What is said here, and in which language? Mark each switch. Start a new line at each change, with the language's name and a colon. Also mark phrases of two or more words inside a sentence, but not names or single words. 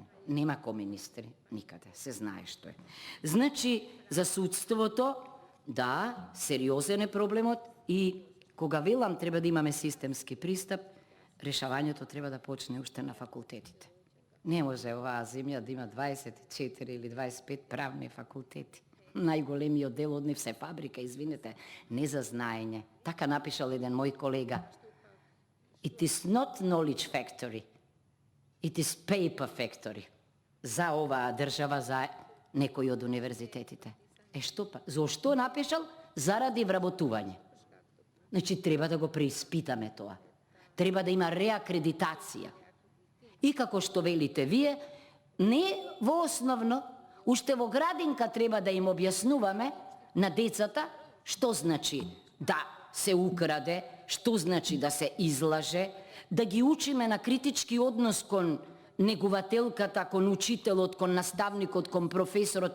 Macedonian: Нема ко-министри никаде, се знае што е. Значи, за судството, да, сериозен е проблемот и кога велам треба да имаме системски пристап, решавањето треба да почне уште на факултетите. Не може оваа земја да има 24 или 25 правни факултети. Најголемиот дел од нив се фабрика, извинете, не за знаење. Така напишал еден мој колега.
English: It is not knowledge factory. It is paper factory.
Macedonian: За оваа држава, за некој од универзитетите. Што па? Зошто напишал? Заради вработување. Значи, треба да го преиспитаме тоа. Треба да има реакредитација. И како што велите вие, не во основно, уште во градинка треба да им објаснуваме на децата што значи да се украде, што значи да се излаже, да ги учиме на критички однос кон негувателката, кон учителот, кон наставникот, кон професорот.